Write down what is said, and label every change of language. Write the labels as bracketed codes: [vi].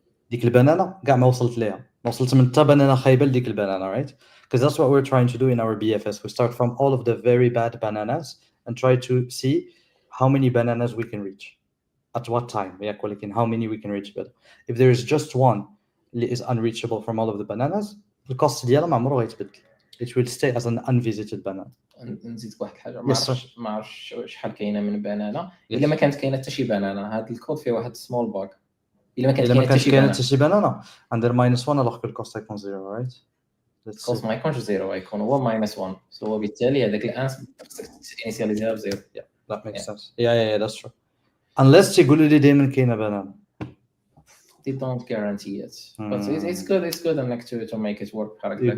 [ar] ديك البنانه كاع ما وصلت ليها ما وصلت من حتى بنانه خايبه لديك البنانه [en] right because that's what we're trying to do in our BFS we start from all of the very bad bananas and try to see how many bananas we can reach at what time [ar] ياك ولكن [en] how many we can reach but if there is just one اللي is unreachable from all of the bananas [ar] الكوست ديالها ما عمره غيتبدل [en] it will stay as an unvisited banana [ar] نزيدك واحد الحاجه ما عرفتش شحال كاينه من بنانه الا ما كانت كاينه حتى شي بنانه هذا الكود فيه واحد سمول باغ الا ما كانت كاينه حتى شي بنانه ندير -1 [fr] alors que [ar] الكوست يكون 0 right الكوست ما يكونش 0 يكون هو -1 سو بالتالي هذاك الانس خصك انيسياليزيها ب 0 [en] that makes sense yeah that's true unless [ar] تيقولوا لي دائما كاينه بنانه [en] they don't guarantee it but it's good enough to make it work correctly